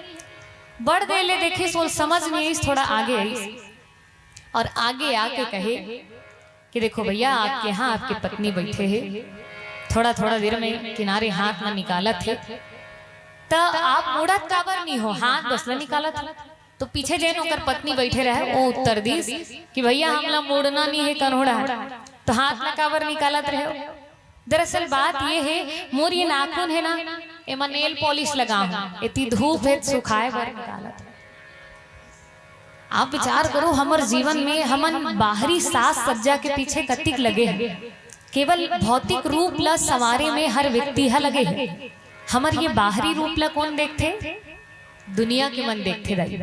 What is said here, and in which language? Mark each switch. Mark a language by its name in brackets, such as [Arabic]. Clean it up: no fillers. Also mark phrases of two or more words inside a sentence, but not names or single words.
[Chhattisgarhi] बढ़ गए ले देखे सोल समझ नहीं आई, थोड़ा आगे आई और आगे आके कहे कि देखो भैया आपके यहाँ आपके पत्नी बैठे हैं, थोड़ा थोड़ा देर में किनारे हाथ ना निकाला थे तो आप मुड़त काबर नहीं हो, हाथ बसला निकाला था। तो पीछे जैन होकर पत्नी बैठे रहे वो उत्तर दी कि भैया हमला मुड़ना नहीं है कन्होड़ा तो हाथ ना काबर निकालत रहे हो। दरअसल बात ये है मोर ये नाखून है ना एमा नेल पॉलिश लगाऊं, इतनी धूप है सुखाए बर निकालत। आप विचार करो हमर जीवन में हमन बाहरी साज सज्जा के पीछे कतिक लगे हैं, केवल भौतिक रूप ला संवारे में हर व्यक्ति हा लगे है। हमर ये बाहरी रूप ला कौन देखते, दुनिया के मन देखते दाई।